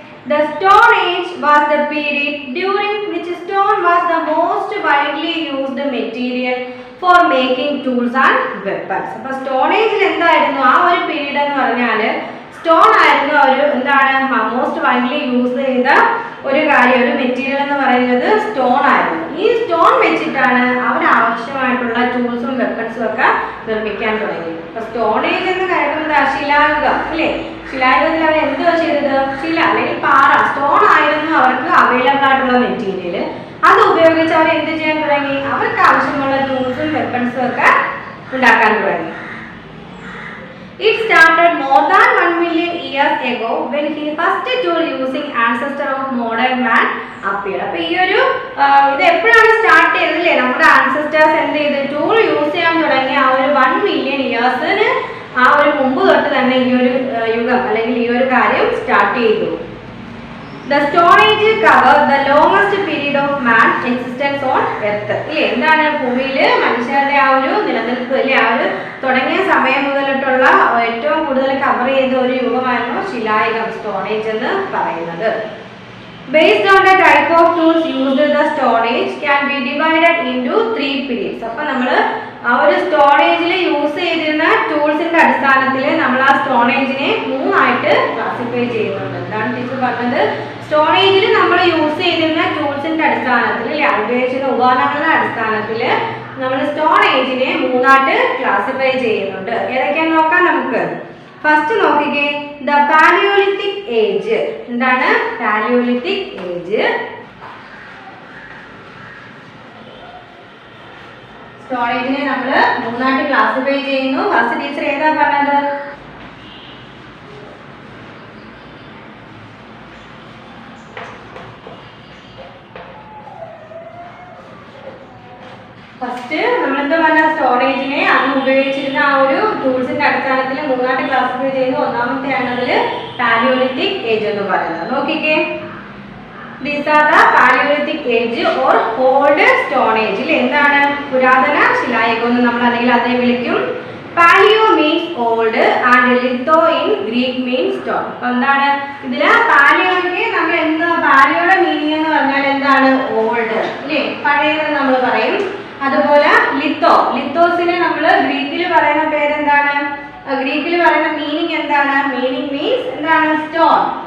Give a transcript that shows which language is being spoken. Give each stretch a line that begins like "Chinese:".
English: The Stone Age was the period during which stone was the most widely used material for making tools and weapons.
Malayalam: അപ്പോൾ stone ഏജിൽ എന്തായിരുന്നു ആ ഒരു period എന്ന് പറഞ്ഞാൽ stone ആയിരുന്നു ഒരു എന്താണ് മോസ്റ്റ് വൈഡ്ലി യൂസ് ചെയ്ത ഒരു കാര്യം, ഒരു മെറ്റീരിയൽ എന്ന് പറയുന്നത് സ്റ്റോൺ ആയിരുന്നു. ഈ സ്റ്റോൺ വെച്ചിട്ടാണ് അവർ ആവശ്യമായിട്ടുള്ള ടൂൾസും വെപ്പൺസും ഒക്കെ നിർമ്മിക്കാൻ തുടങ്ങി. അപ്പൊ സ്റ്റോൺ ഏജ് എന്ന് കരുതുന്നത് ശിലായുഗം അല്ലേ? ശിലായുഗത്തിൽ അവർ എന്തുവാ ചെയ്തത്? ശില അല്ലെങ്കിൽ പാറ, സ്റ്റോൺ ആയിരുന്നു അവർക്ക് അവൈലബിൾ ആയിട്ടുള്ള മെറ്റീരിയൽ. അത് ഉപയോഗിച്ച് അവർ എന്ത് ചെയ്യാൻ തുടങ്ങി? അവർക്ക് ആവശ്യമുള്ള ടൂൾസും വെപ്പൺസും ഒക്കെ ഉണ്ടാക്കാൻ തുടങ്ങി.
English: It started more than 1 million years ago when he first tool using ancestor of modern man appeared.
Malayalam: അപ്പോൾ ഈ ഒരു ഇത് എപ്പോഴാണ് സ്റ്റാർട്ട് ചെയ്തല്ലേ? നമ്മുടെ ആൻസസ്റ്റേഴ്സ് എന്ത് ചെയ്ത് ടൂൾ യൂസ് ചെയ്യാൻ തുടങ്ങി ആ ഒരു 1 മില്യൺ ഇയേഴ്സിന് ആ ഒരു മുമ്പ് തൊട്ട് തന്നെ ഈ ഒരു യുഗം അല്ലെങ്കിൽ ഈ ഒരു കാര്യം സ്റ്റാർട്ട് ചെയ്തു.
English: The Stone Age covered the longest period of man's existence on Earth.
Malayalam: ഇല്ലേ, എന്താണ് ഭൂമിയിൽ മനുഷ്യരുടെ ആ ഒരു നിലനിൽപ്പ് അല്ലെ ആ ഒരു തുടങ്ങിയ സമയം മുതലിട്ടുള്ള ഏറ്റവും കൂടുതൽ കവർ ചെയ്ത ഒരു യുഗമായിരുന്നു ശിലായുഗം, സ്റ്റോൺ ഏജ് എന്ന് പറയുന്നത്.
English: Based on the type of tools used, the Stone Age can be divided into 3 periods.
Malayalam: അപ്പോൾ നമ്മൾ ആ ഒരു സ്റ്റോൺ ഏജിൽ യൂസ് ചെയ്തിരുന്ന ടൂൾസിന്റെ അടിസ്ഥാനത്തിൽ നമ്മൾ ആ സ്റ്റോൺ ഏജിനെ 3 ആയിട്ട് ക്ലാസിഫൈ ചെയ്യുന്നുണ്ട്. എന്താണ് ടീച്ചർ പറഞ്ഞത്? സ്റ്റോൺ ഏജിൽ നമ്മൾ യൂസ് ചെയ്തിരുന്ന ടൂൾസിന്റെ അടിസ്ഥാനത്തിൽ അല്ലെ ഉപയോഗിച്ചിരുന്ന ഉപകരണങ്ങളുടെ അടിസ്ഥാനത്തിൽ നമ്മൾ സ്റ്റോൺ ഏജിനെ 3 ആയിട്ട് ക്ലാസിഫൈ ചെയ്യുന്നുണ്ട്. ഏതൊക്കെയാണെന്ന് നോക്കാം നമുക്ക്. ഫസ്റ്റ് നോക്കിക്കേ, ദ പാലിയോലിത്തിക് ഏജ്. എന്താണ് പാലിയോലിത്തിക് ഏജ്? സ്റ്റോൺ ഏജിനെ നമ്മൾ 3 ആയിട്ട് ക്ലാസിഫൈ ചെയ്യുന്നു. ഫസ്റ്റ് ടീച്ചർ ഏതാ പറഞ്ഞത്? ഫസ്റ്റ് നമ്മളെന്താ പറഞ്ഞ സ്റ്റോൺ ഏജിനെ അന്ന് ഉപയോഗിച്ചിരുന്ന ആ ഒരു ടൂൾസിന്റെ അടിസ്ഥാനത്തിൽ 3 ആയിട്ട് ക്ലാസിഫൈ ചെയ്യുന്നു. ഒന്നാമത്തെയാണ് അതിൽ പാലിയോലിത്തിക് ഏജ് എന്ന് പറയുന്നത്. നോക്കിക്കേ,
English: These are the Paleolithic age or old Stone Age.
Malayalam: എന്താണ് പുരാതന ശിലായുഗം എന്ന് നമ്മൾ അല്ലെങ്കിൽ അതിനെ വിളിക്കും.
English: Paleo means old and litho in Greek means stone.
Malayalam: അപ്പോൾ എന്താണ് ഇതിൽ പാലിയോയ്ക്ക് നമ്മൾ എന്താ പാലിയോയുടെ മീനിങ് എന്ന് പറഞ്ഞാൽ എന്താണ്? ഓൾഡ് അല്ലേ, പഴയത് നമ്മൾ പറയും. അതുപോലെ ലിത്തോ, ലിത്തോസിനെ നമ്മൾ ഗ്രീക്കിൽ പറയുന്ന പേരെന്താണ്? ഗ്രീക്കിൽ പറയുന്ന മീനിങ് എന്താണ്? മീനിങ് മീൻസ് എന്താണ്? സ്റ്റോൺ.